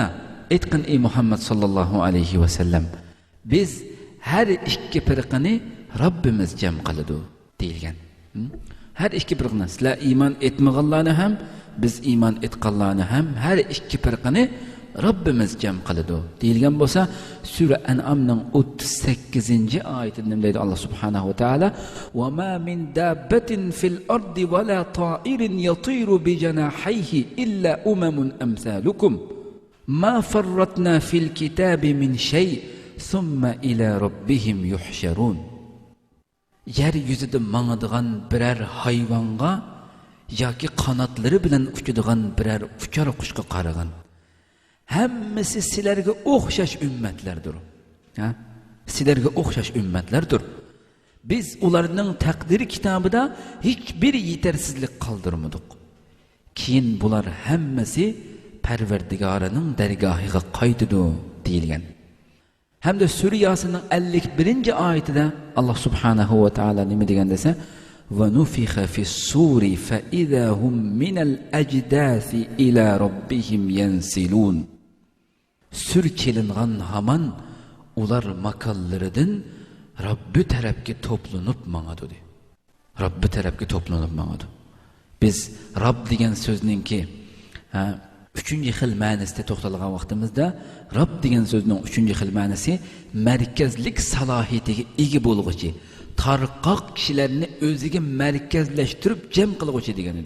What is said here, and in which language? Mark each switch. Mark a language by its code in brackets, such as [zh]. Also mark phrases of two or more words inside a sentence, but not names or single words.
[uz] Aytqin ey Muhammad [ar] صلى الله عليه وسلم, [uz] biz har ikki firqani Robbimiz jam qiladi deyilgan. Har ikki firqani, sizlar iymon etmaganlarni ham, biz iymon etganlarni ham har ikki firqani Robbimiz jam qiladi deyilgan bo'lsa, Sura An'amning 38-oyatida nima deydi Alloh [ar] سبحانه وتعالى? وما من دابة في الأرض ولا طائر يطير بجناحيه إلا أمم أمثالكم ما فرطنا في الكتاب من شيء ثم إلى ربهم يحشرون. [uz] Yer yuzida mangadigan biror hayvonga yoki qanotlari bilan uchadigan biror uchar qushga qaragan, hammasi sizlarga o'xshash ummatlardir. Sizlarga o'xshash ummatlardir. Biz ularning taqdiri kitobida hech bir yetersizlik qoldirmadik. Keyin bular hammasi Parvardigorining dargohiga qaytadi deyilgan. Hamda Sura Yasinning 51-oyatida Alloh [ar] سبحانه وتعالى [uz] nima degan desa, [ar] ونفخ في الصور فإذا هم من الأجداث إلى ربهم ينسلون. [uz] Sur kelingan haman ular makallaridan Robbi tarafga to'planib mangadi. Robbi tarafga to'planib mangadi. Biz Robb degan so'zningki 3-xil ma'nosida to'xtalgan vaqtimizda Robb degan so'zning 3-xil ma'nosi markazlik salohiyatiga ega bo'lg'uchi, tarqoq kishilarni o'ziga markazlashtirib jam qilg'uchi degan edi.